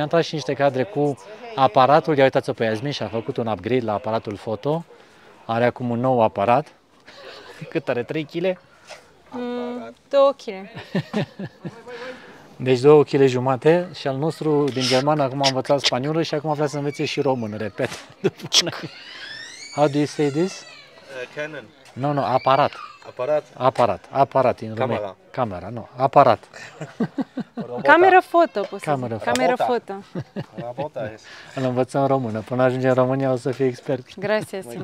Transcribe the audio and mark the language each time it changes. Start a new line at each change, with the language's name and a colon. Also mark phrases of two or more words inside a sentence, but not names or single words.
Romanian: Am tras și niște cadre cu aparatul, ia uitați-o pe Iasmin și a făcut un upgrade la aparatul foto. Are acum un nou aparat. Cât are? 3 kg? 2 kg. Deci 2 kg jumate și al nostru din germană acum a învățat spaniolă și acum vrea să învețe și română, repet.
English: How do you say this? Canon. No,
Romanian: aparat. Aparat în român. Camera, nu, aparat. Cameră foto, Camera foto. Rabota es. Îl învățăm română. Până ajungem în România o să fie expert.
Spanish: Gracias, señor.